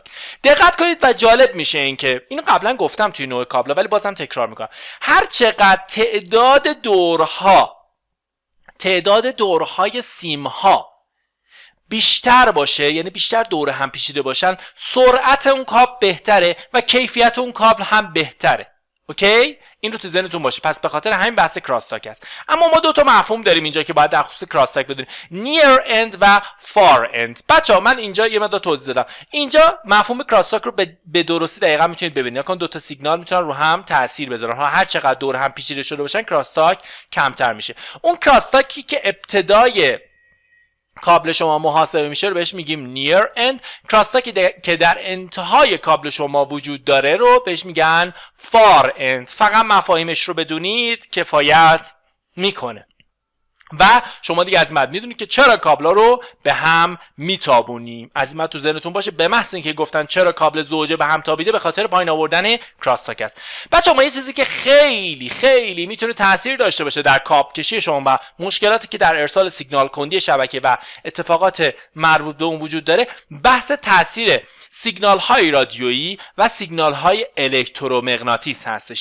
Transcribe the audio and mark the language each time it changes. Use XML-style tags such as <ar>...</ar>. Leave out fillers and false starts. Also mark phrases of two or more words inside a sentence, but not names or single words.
<fa>دقت کنید و جالب میشه این که اینو قبلا گفتم توی نوع کابل ولی بازم تکرار میکنم، هر چقدر تعداد دورهای سیم ها بیشتر باشه، یعنی بیشتر دوره هم پیچیده باشن، سرعت اون کابل بهتره و کیفیت اون کابل هم بهتره. اوکی؟ این رو تو ذهنتون باشه. پس به خاطر همین بحث کراس تاک است. اما ما دو تا مفهوم داریم اینجا که باید در خصوص کراس تاک بدونیم،</fa> <en>near end و far end.</en> <fa>بچه‌ها من اینجا یه مقدار توضیح دادم. اینجا مفهوم کراس تاک رو به درستی دقیقاً میتونید ببینید. چون دو تا سیگنال میتونن رو هم تاثیر بذارن. هر چقدر دور هم پیچیده شده باشن کراس تاک کمتر میشه. اون کراس تاکی که ابتدای کابل شما محاسبه میشه رو بهش میگیم</fa> <en>near end.</en> <fa>کراس تاکی که در انتهای کابل شما وجود داره رو بهش میگن</fa> <en>far end.</en> <fa>فقط مفاهیمش رو بدونید کفایت میکنه و شما دیگه از این بعد میدونید که چرا کابلا رو به هم میتابونیم. از این بعد تو ذهنتون باشه به محض اینکه گفتن چرا کابل زوجه به هم تابیده به خاطر پایین آوردن کراس تاک است. بچه‌ها ما یه چیزی که خیلی خیلی میتونه تاثیر داشته باشه در کابل کشی شما و مشکلاتی که در ارسال سیگنال کندی شبکه و اتفاقات مربوط به اون وجود داره، بحث تاثیر سیگنال های رادیویی و سیگنال های الکترومغناطیس هستش.</fa>